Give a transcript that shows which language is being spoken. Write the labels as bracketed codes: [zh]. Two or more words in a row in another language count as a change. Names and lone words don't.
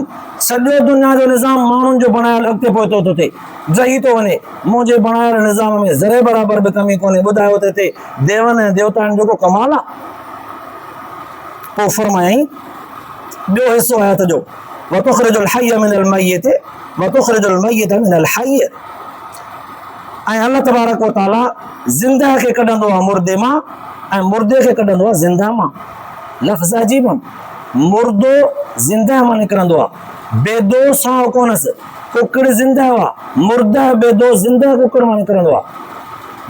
[sd] सॼो दुनिया जो निज़ाम माण्हुनि जो बणायल अॻिते पोइतो थो थिए, जही थो वञे। मुंहिंजे बणायल निज़ाम में ज़रे बराबरि बि कमी कोन्हे। ॿुधायो त हिते देवनि ऐं देवताउनि जो को कमाल आहे। पोइ फरमायईं ॿियो हिसो आयत जो, [ar] وتخرج الحي من الميت وتخرج الميت من الحي. [sd] ऐं [ar] الله تبارك وتعالى [sd] ज़िंदा खे कढंदो आहे मुर्दे मां ऐं मुर्दे खे कढंदो आहे ज़िंदा मां। लफ़्ज़ अजीब आहिनि, मुर्दो ज़िंदा मां निकिरंदो आहे, बेदो साह कोनसि, कुकड़ ज़िंदा हुआ, मुर्दा बेदो ज़िंदा कुकड़ मां निकिरंदो आहे।